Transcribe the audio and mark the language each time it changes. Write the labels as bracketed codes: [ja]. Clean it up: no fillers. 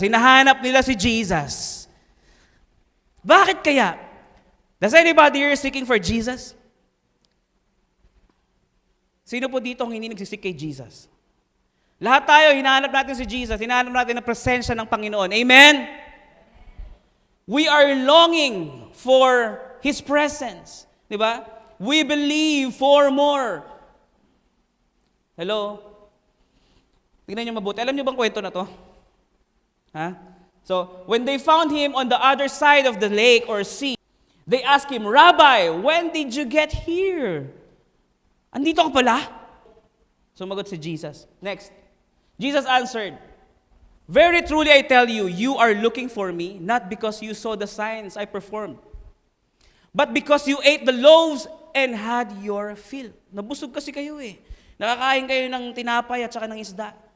[tl] Hinahanap nila si Jesus. Bakit kaya? [en] Does anybody here seeking for Jesus? [tl] Sino po dito ang hindi nagsisik kay Jesus? Lahat tayo, hinahanap natin si Jesus. Hinahanap natin ang presensya ng Panginoon. Amen? [en] We are longing for His presence. [tl] Di ba? [en] We believe for more. [tl] Hello? Tingnan niyo mabuti. Alam niyo bang kwento na to? Ha? [en] So, when they found him on the other side of the lake or sea, they asked him, Rabbi, when did you get here? [tl] Andito ka pala? Sumagot si Jesus. [en] Next. Jesus answered, very truly I tell you, you are looking for me, not because you saw the signs I performed, but because you ate the loaves and had your fill. [tl] Nabusog kasi kayo eh. Nakakain kayo ng tinapay at saka ng isda.